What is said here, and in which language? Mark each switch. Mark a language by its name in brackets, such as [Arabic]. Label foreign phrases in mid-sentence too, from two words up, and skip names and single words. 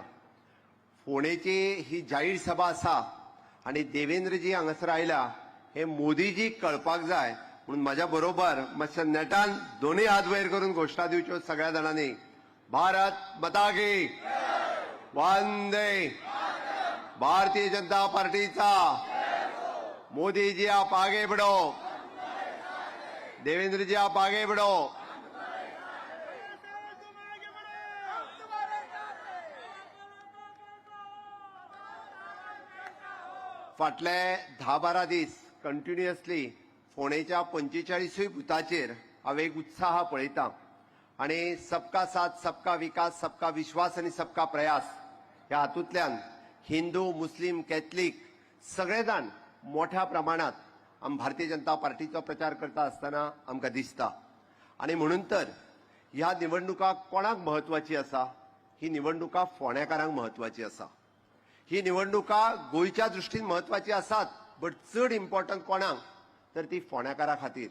[Konkani] फोंडेची ही जाहीर सभा आसा आनी देवेंद्रजी हांगासर आयल्या हे मोदीजीक कळपाक जाय म्हणून म्हाज्या बरोबर मातशे नेटान दोनूय हात वयर करून घोशणा दिवच्यो सगळ्या जाणांनी. [Hindi] भारत माता की वंदे. भारतीय जनता पार्टीचा मोदी जी आप आगे बढ़ो, देवेंद्र जी आप आगे बढ़ो. [Konkani] फाटले 10-12 दीस कंटिन्युअसली फोंडेच्या 45 बुथाचेर हांव एक उत्साह पळयतां आनी [Hindi] सबका साथ सबका विकास सबका विश्वास [Konkani] आनी [Hindi] सबका प्रयास [Konkani] ह्या हातूंतल्यान हिंदू मुस्लीम कॅथलीक सगळे जाण मोठ्या प्रमाणात भारतीय जनता पार्टीचो प्रचार करता आसतना आमकां दिसता. आनी म्हणून तर ह्या निवडणुका कोणाक म्हत्वाची आसा? ही निवडणुका फोंडेकारांक म्हत्वाची आसा. ही निवडणुका गोंयच्या दृश्टीन म्हत्वाची आसात, बट चड इम्पॉर्टंट कोणाक तर ती फोंडेकारा खातीर.